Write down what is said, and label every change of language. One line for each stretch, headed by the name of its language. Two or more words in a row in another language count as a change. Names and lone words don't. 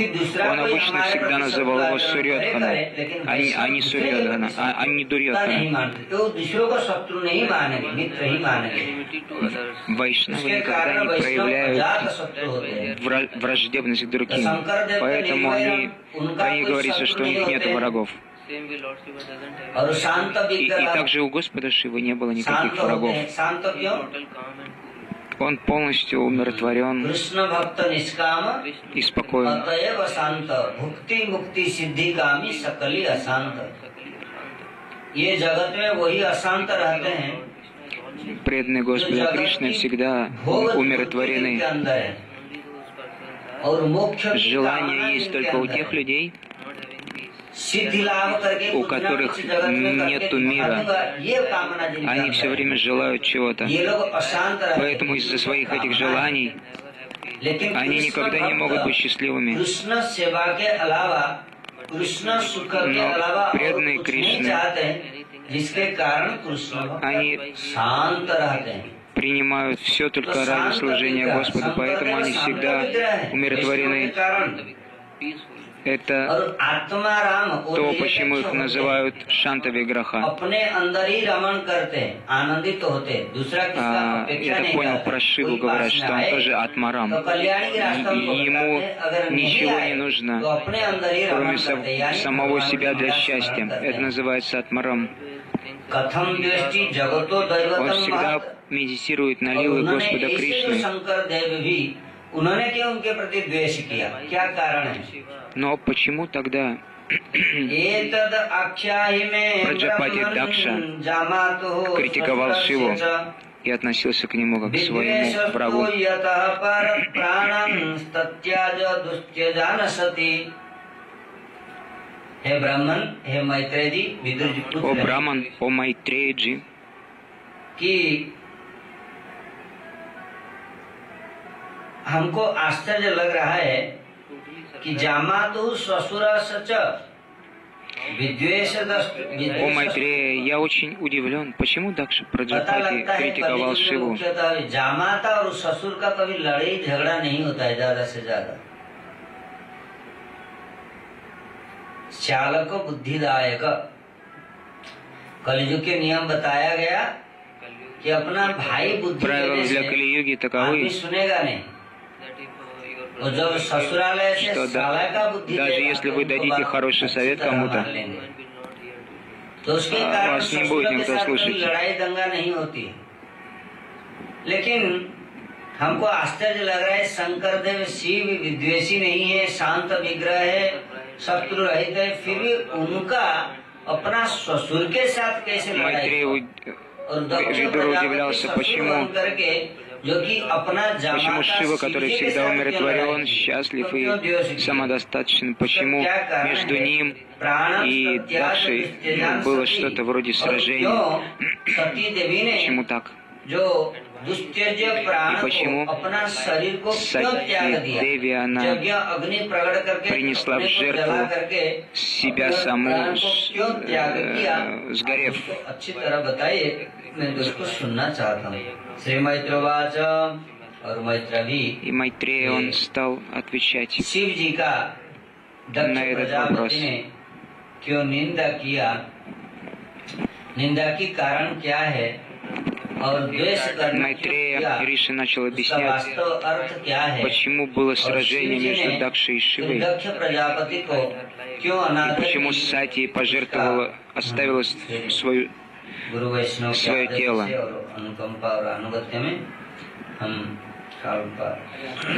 Russian: Он обычно всегда называл его Сурьодхану, а не Сурьодхана, а не Дурьодхана. Вайшнавы никогда не проявляют враждебность к другим. Поэтому про них говорится, что у них нет врагов.
Hindi: और शांत
Russian: И
Hindi: विग्रह
Russian: также у Господа Шивы не было
Hindi: शांत
Russian: никаких
Hindi: होते
Russian: врагов.
Hindi: हैं। शांत क्यों?
Russian: Он полностью умиротворен
Bangla: কৃষ্ণ ভক্ত নিষ্কাম
Russian: и спокоен.
Bangla: অতএব শান্ত ভুক্তি মুক্তি সিদ্ধি কামী সকলি অশান্ত।
Hindi: ये जगत में वही अशांत रहते हैं
Russian: Преданные Господа Кришны всегда умиротворены.
Hindi: और मोक्ष की
Russian: Желание
Hindi: कामना
Russian: есть
Hindi: जिनके
Russian: только у
Hindi: अंदर
Russian: тех
Hindi: है।
Russian: людей,
Hindi: सिद्धि लाभ करके
Russian: у
Hindi: कुछ ना
Russian: которых
Hindi: कुछ जगत में करके
Russian: нету мира.
Hindi: दिखाऊंगा, ये कामना जिनके
Russian: Они
Hindi: अंदर
Russian: все
Hindi: है।
Russian: время желают чего-то.
Hindi: ये लोग अशांत रहते हैं।
Russian: Поэтому из-за своих этих желаний
Hindi: लेकिन
Russian: они
Hindi: कृष्ण
Russian: никогда не могут быть
Hindi: भक्त
Russian: счастливыми.
Hindi: कृष्ण सेवा के अलावा कृष्ण सुख के
Russian: Но
Hindi: अलावा और
Russian: преданные
Hindi: कुछ नहीं
Russian: Кришны,
Hindi: चाहते हैं, जिसके कारण कृष्ण
Russian: они
Hindi: भक्त शांत रहते हैं।
Russian: принимают все только ради служения Господу, поэтому они всегда умиротворены. Это
Hindi: और आत्मा राम
Russian: то, почему их называют Шанта Виграха.
Hindi: अपने अंदर ही रमण करते हैं, आनंदित होते हैं, दूसरा किसका अपेक्षा
Russian: Я
Hindi: नहीं
Russian: так понял,
Hindi: करते।
Russian: про Шиву
Hindi: कोई
Russian: говорят,
Hindi: पास
Russian: что
Hindi: में
Russian: он
Hindi: आए,
Russian: тоже Атмарам.
Hindi: तो कल्याणी के रास्ता उनको
Russian: Ему
Hindi: बताते हैं, अगर नहीं
Russian: ничего
Hindi: आए,
Russian: не нужно,
Hindi: तो अपने अंदर ही रमण
Russian: кроме
Hindi: करते हैं, यानी
Russian: самого
Hindi: भगवान
Russian: себя
Hindi: की
Russian: для
Hindi: लीला
Russian: счастья.
Hindi: स्मरण करते
Russian: Это
Hindi: हैं।
Russian: называется Атмарам.
Sanskrit: कथम दृष्टि जगतो
Russian: Он
Sanskrit: दैवतम
Russian: всегда
Sanskrit: महत्।
Russian: медитирует на
Hindi: और
Russian: лилы
Hindi: उन्होंने
Russian: Господа
Hindi: ऐसे जो
Russian: Кришны.
Hindi: शंकर देव भी उन्होंने क्यों उनके प्रति द्वेष किया, क्या कारण है?
Russian: Но почему тогда
Sanskrit: एतद् आख्याहि में
Russian: Праджапати
Sanskrit: ब्रह्मन्
Russian: Дакша
Sanskrit: जामातुः
Russian: критиковал Шиву
Sanskrit: स्वस्य
Russian: и относился к нему как к своему
Sanskrit: विद्वेषस्तु
Russian: врагу?
Sanskrit: यतः परप्राणं तत्याज दुस्त्यजानसति।
Hindi: हे ब्राह्मण, हे मैत्रेय जी, विदुर जी पूछ
Russian: О
Hindi: रहे हैं
Russian: Браман, о Майтреяджи,
Hindi: कि हमको आश्चर्य लग रहा है कि जामातु ससुर सच विद्वेष
Russian: о Майтрея, я очень удивлен, почему Дакша
Hindi: पता
Russian: Праджапати
Hindi: लगता है
Russian: критиковал
Hindi: कभी
Russian: Шиву.
Hindi: मुख्यतः जामाता और ससुर का कभी लड़ाई झगड़ा नहीं होता है ज्यादा से ज्यादा। चालक बुद्धिदायक कलयुग के नियम बताया गया कि अपना भाई बुद्धि
Russian: Правила
Hindi: देने
Russian: для
Hindi: से
Russian: Кали-юги
Hindi: आदमी
Russian: таковы,
Hindi: सुनेगा नहीं। और जब ससुरालय से
Russian: что
Hindi: साला का बुद्धि
Russian: даже
Hindi: देगा,
Russian: если
Hindi: तो
Russian: вы
Hindi: उनको
Russian: дадите
Hindi: बात
Russian: хороший
Hindi: अच्छी
Russian: совет
Hindi: तरह
Russian: кому-то,
Hindi: मान लेंगे। तो उसके
Russian: вас
Hindi: कारण
Russian: не
Hindi: ससुर
Russian: будет
Hindi: के
Russian: никто
Hindi: साथ कोई
Russian: слушать.
Hindi: लड़ाई दंगा नहीं होती है। लेकिन हमको आश्चर्य लग रहा है, शंकर देव शिव विद्वेषी नहीं है, शांत विग्रह है, शत्रु रहित है, फिर भी उनका अपना ससुर के साथ कैसे लड़ाई?
Russian: Майтрея
Hindi: और दक्ष
Russian: Видура
Hindi: प्रजापति
Russian: удивлялся,
Hindi: ससुर
Russian: почему
Hindi: बन करके, जो कि अपना
Russian: Почему
Hindi: जामाता
Russian: Шива, который
Hindi: शिव जी के
Russian: всегда
Hindi: साथ क्यों
Russian: умиротворен,
Hindi: लड़ाई?
Russian: счастлив
Hindi: तो क्यों द्वेष
Russian: и
Hindi: किया?
Russian: самодостаточен, почему
Hindi: क्या कारण
Russian: между
Hindi: है?
Russian: ним
Sanskrit: प्राणं
Russian: и
Sanskrit: सत्याज
Russian: Дакшей
Sanskrit: दुस्त्यजान
Russian: было
Sanskrit: सती।
Russian: что-то вроде
Hindi: और
Russian: сражения?
Hindi: क्यों सती देवी ने
Russian: Почему так?
Hindi: जो दुस्त्यज्य प्राण
Russian: И почему
Hindi: को, अपना शरीर को क्यों
Russian: Сати
Hindi: त्याग दिया?
Russian: Деви она
Hindi: यज्ञ अग्नि प्रकट करके
Russian: принесла в
Hindi: अपने को
Russian: жертву
Hindi: जला करके
Russian: себя
Hindi: अपने
Russian: саму,
Hindi: प्राण को क्यों त्याग किया?
Russian: сгорев.
Hindi: आप उसको अच्छी तरह बताइए, मैं उसको सुनना चाहता हूँ।
Sanskrit: श्री मैत्रवाच
Hindi: और मैत्र भी
Russian: И Майтрея он стал отвечать
Hindi: शिव जी का दक्ष
Russian: на этот вопрос.
Hindi: प्रजापति ने क्यों निंदा किया, निंदा की कारण क्या है और द्वेष करना क्यों
Russian: Майтрея
Hindi: किया,
Russian: Риши начал
Hindi: उसका
Russian: объяснять,
Hindi: वास्तव अर्थ क्या है,
Russian: почему было
Hindi: और शिव
Russian: сражение
Hindi: जी
Russian: между
Hindi: ने
Russian: Дакшей и Шивой,
Hindi: दक्ष प्रजापति को क्यों
Russian: и
Hindi: अनादर
Russian: почему
Hindi: की,
Russian: Сати пожертвовала, оставила свою
Hindi: गुरु वैष्णव के
Russian: свое
Hindi: आदेश
Russian: тело.
Hindi: से और अनुकंपा और अनुगत्य में हम काल पर